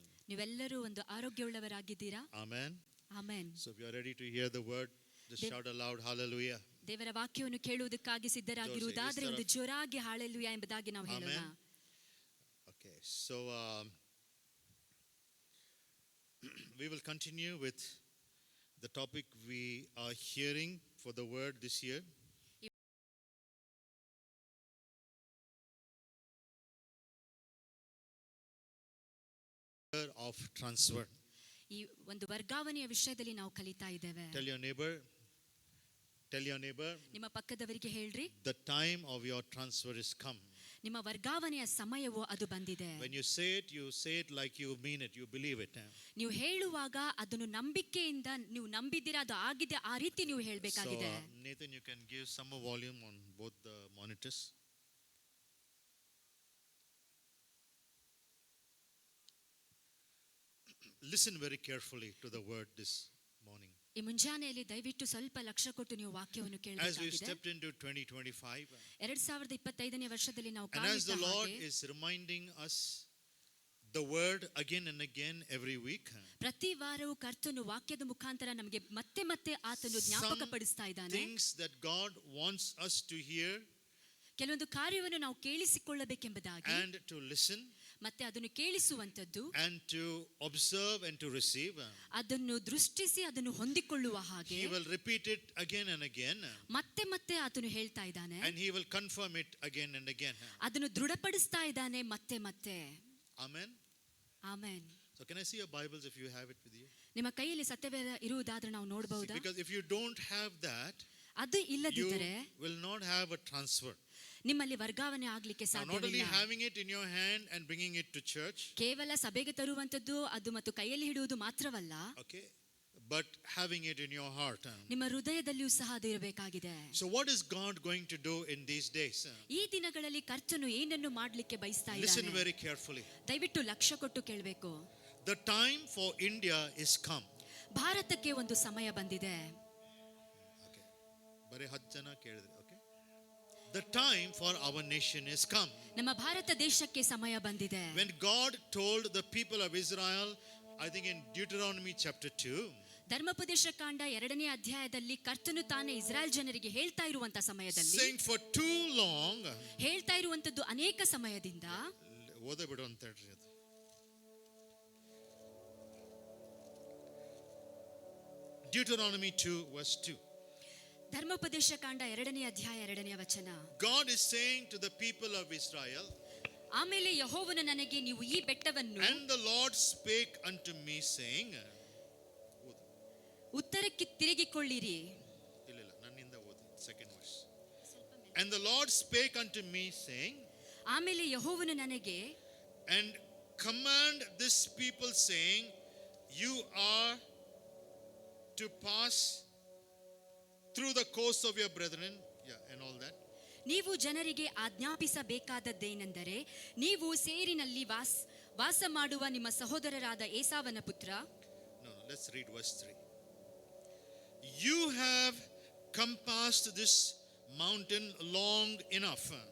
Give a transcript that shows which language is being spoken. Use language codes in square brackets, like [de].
[kn] ನೀವೆಲ್ಲರೂ ಒಂದು ಆರೋಗ್ಯವುಳ್ಳವರಾಗಿದ್ದೀರಾ? [en] Amen. Amen. So if you are ready to hear the word, just shout aloud hallelujah. [kn] ದೇವರ ವಾಕ್ಯವನ್ನು ಕೇಳುವುದಕ್ಕಾಗಿ ಸಿದ್ಧರಾಗಿರುವುದಾದರೆ ಒಂದು ಜೋರಾಗಿ ಹಾಲೆಲೂಯಾ ಎಂಬುದಾಗಿ ನಾವು ಹೇಳೋಣ. [en] Okay. So we will continue with the topic we are hearing for the word this year. Of transfer. [kn] ಈ ಒಂದು ವರ್ಗಾವಣೆಯ ವಿಷಯದಲ್ಲಿ ನಾವು ಕಲಿತಾ ಇದ್ದೇವೆ. [en] Tell your neighbor. [kn] ನಿಮ್ಮ ಪಕ್ಕದವರಿಗೆ ಹೇಳ್ರಿ. [en] The time of your transfer is come. [kn] ನಿಮ್ಮ ವರ್ಗಾವಣೆಯ ಸಮಯವು ಅದು ಬಂದಿದೆ. [en] When you say it like you mean it, you believe it. [kn] ನೀವು ಹೇಳುವಾಗ ಅದನ್ನು ನಂಬಿಕೆಯಿಂದ ನೀವು ನಂಬಿದ್ದೀರಾ, ಅದು ಆಗಿದೆ, ಆ ರೀತಿ ನೀವು ಹೇಳಬೇಕಾಗಿದೆ. [en] So Nathan, you can give some more volume on both the monitors. Listen very carefully to the word this morning. [kn] ಈ ಮುಂಜಾನೆಯಲ್ಲಿ ದಯವಿಟ್ಟು ಸ್ವಲ್ಪ ಲಕ್ಷ್ಯ ಕೊಟ್ಟು ನೀವು ವಾಕ್ಯವನ್ನು ಕೇಳಬೇಕಾಗಿದೆ. [en] As we stepped into 2025, [kn] 2025ನೇ ವರ್ಷದಲ್ಲಿ ನಾವು [en] and as the Lord is reminding us the word again and again every week, [kn] ಪ್ರತಿ ವಾರವೂ ಕರ್ತನು ವಾಕ್ಯದ ಮುಖಾಂತರ ನಮಗೆ ಮತ್ತೆ ಮತ್ತೆ ಆತನು ಜ್ಞಾಪಕಪಡಿಸ್ತಾ ಇದ್ದಾನೆ. [en] Things that God wants us to hear, [kn] ಕೆಲವೊಂದು ಕಾರ್ಯವನ್ನು ನಾವು ಕೇಳಿಸಿಕೊಳ್ಳಬೇಕೆಂಬುದಾಗಿ, [en] and to listen, [kn] ಮತ್ತೆ ಅದನ್ನು ಕೇಳಿಸುವಂತದ್ದು, [en] and to observe and to receive, [kn] ಅದನ್ನು ದೃಷ್ಟಿಸಿ ಅದನ್ನು ಹೊಂದಿಕೊಳ್ಳುವ ಹಾಗೆ [en] He will repeat it again and again, [kn] ಮತ್ತೆ ಮತ್ತೆ ಆತನು ಹೇಳ್ತಾ ಇದ್ದಾನೆ, [en] and He will confirm it again and again. [kn] ಅದನ್ನು ದೃಢಪಡಿಸ್ತಾ ಇದ್ದಾನೆ ಮತ್ತೆ ಮತ್ತೆ. [en] Amen. Amen. So can I see your Bibles if you have it with you? [kn] ನಿಮ್ಮ ಕೈಯಲ್ಲಿ ಸತ್ಯವೇದ ಇರುವುದಾದ್ರೆ ನಾವು ನೋಡಬಹುದಾ? [en] Because if you don't have that, [kn] ಅದು ಇಲ್ಲದಿದ್ದರೆ [en] you will not have a transfer. [kn] ನಿಮ್ಮಲ್ಲಿ ವರ್ಗಾವಣೆ ಆಗಲಿಕ್ಕೆ ಸಾಧ್ಯವಿಲ್ಲ. [en] Not only having it in your hand and bringing it to church, [kn] ಕೇವಲ ಸಭೆಗೆ ತರುವಂತದ್ದು ಅದು ಮತ್ತು ಕೈಯಲ್ಲಿ ಹಿಡುವುದು ಮಾತ್ರವಲ್ಲ, [en] okay, but having it in your heart. [kn] ನಿಮ್ಮ ಹೃದಯದಲ್ಲಿಯೂ ಸಹ ಅದು ಇರಬೇಕಾಗಿದೆ. [en] So what is God going to do in these days? [kn] ಈ ದಿನಗಳಲ್ಲಿ ಕರ್ತನು ಏನನ್ನು ಮಾಡಲಿಕ್ಕೆ ಬಯಸ್ತಾ ಇದ್ದಾನೆ? [en] Listen very carefully. [kn] ದಯವಿಟ್ಟು ಲಕ್ಷ್ಯ ಕೊಟ್ಟು ಕೇಳಬೇಕು. [en] The time for India is come. [kn] ಭಾರತಕ್ಕೆ ಒಂದು ಸಮಯ ಬಂದಿದೆ. Okay, ಬರೀ 10 ಜನ ಕೇಳಿದ್ರೆ. [en] Okay, the time for our nation is come. [kn] ನಮ್ಮ ಭಾರತ ದೇಶಕ್ಕೆ ಸಮಯ ಬಂದಿದೆ. [en] When God told the people of Israel, I think in Deuteronomy chapter 2, [kn] ಧರ್ಮೋಪದೇಶ ಕಾಂಡ 2ನೇ ಅಧ್ಯಾಯದಲ್ಲಿ ಕರ್ತನು ತಾನೇ ಇಸ್ರಾಯೇಲ್ ಜನರಿಗೆ ಹೇಳ್ತಾ ಇರುವಂತ ಸಮಯದಲ್ಲಿ, [en] saying for too long, [kn] ಹೇಳ್ತಾ ಇರುವಂತದ್ದು ಅನೇಕ ಸಮಯದಿಂದ, ಓದ ಬಿಡು ಅಂತ ಹೇಳ್ರಿ. [en] ಅದು Deuteronomy 2 verse 2. [kn] ಧರ್ಮೋಪದೇಶ ಕಾಂಡ 2ನೇ ಅಧ್ಯಾಯ 2ನೇ ವಚನ. [en] God is saying to the people of Israel, [kn] ಆಮೇಲೆ ಯೆಹೋವನು ನನಗೆ ನೀವು ಈ ಬೆಟ್ಟವನ್ನು, [en] and the Lord spake unto me saying, [kn] ಉತ್ತರಕ್ಕೆ ತಿರುಗಿಕೊಳ್ಳಿರಿ. ಇಲ್ಲ ನನ್ನಿಂದ ಓದಿ, [en] second verse. And the Lord spake unto me saying, [kn] ಆಮೇಲೆ ಯೆಹೋವನು ನನಗೆ, [en] and command this people saying, you are to pass through the coast of your brethren, and all that. [kn] ನೀವು ಜನರಿಗೆ ಆಜ್ಞಾಪಿಸಬೇಕಾದದ್ದೇನೆಂದರೆ, ನೀವು ಸೇರಿನಲ್ಲಿ ವಾಸ ಮಾಡುವ ನಿಮ್ಮ ಸಹೋದರರಾದ ಏಸಾವನ ಪುತ್ರ. [en] No, let's read verse 3. You have compassed this mountain long enough.